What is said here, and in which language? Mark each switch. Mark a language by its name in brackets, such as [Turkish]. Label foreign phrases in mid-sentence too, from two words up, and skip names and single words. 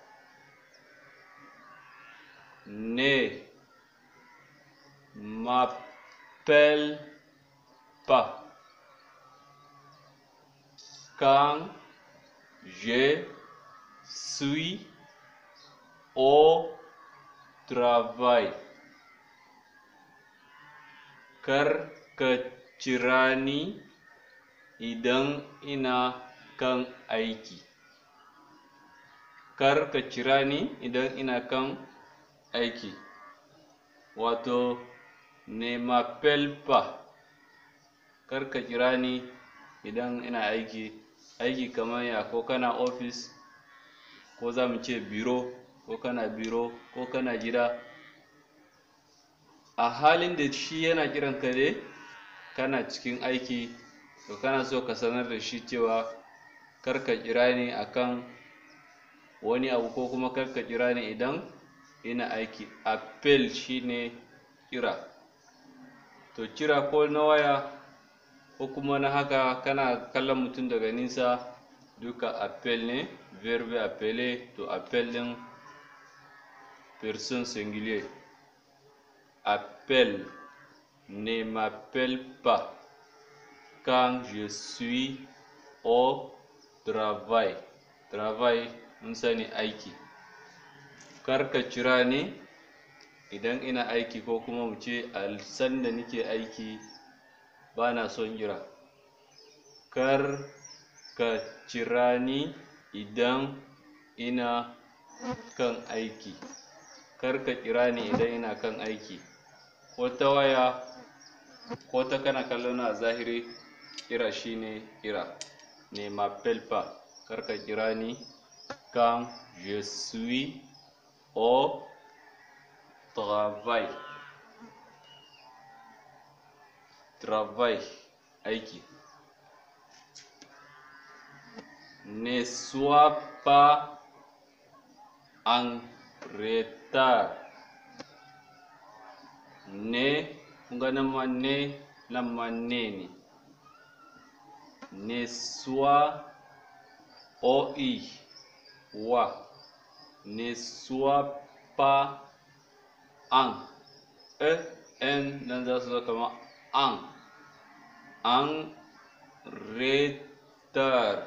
[French] Ne m'appelle pas quand je suis au travail. [Hausa] Kar ka kira ni idan ina kan aiki. Kar ka kira ni idan ina kan aiki. [French] Wato, ne m'appelle pas. [Hausa] Kar ka kira ni idan ina aiki. Aiki kamar ya, ko kana ofis, ko za mu ce biro, ko kana biro, ko kana gida. A halin da shi yana kiran ka dai kana cikin aiki, to kana so ka sanar da shi cewa kar ka kira ni akan wani abu, ko kuma kar ka kira ni idan ina aiki. Appel shine kira. To kira ko na waya ko kuma na haka kana kallon mutum daga nisa, duka appel ne, [French] verbe appeler. [Hausa] To appel din [French] personne singulier. Appelle. Ne m'appelle pas quand je suis au travail. [Hausa] Travail mun sani aiki. Kar ka kira ni idan ina aiki, ko kuma mu ce a sanda nake aiki ba na son kira. Kar ka kira ni idan ina kan aiki. Kar ka kira ni idan ina kan aiki. Ko ta waya, ko ta kana kallo na zahiri, kira shine kira. Ne m'appelle pas. Kar ka kira ni [French] quand je suis au travail. [Hausa] Travail, aiki. [French] Ne sois pas en retard. [Hausa] Ne, kunga nan ma ne, nan ma ne ne. Ne sois oi wa. [French] Ne sois pas en en [Hausa] nan za su zo kama [French] en retard.